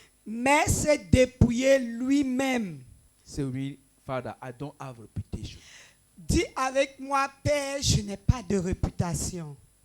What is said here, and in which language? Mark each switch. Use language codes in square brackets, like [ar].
[fr] Mais c'est dépouiller lui-même. [en] Say with me, Father, I don't have reputation. [fr] Dis avec moi, Père, je n'ai pas de réputation.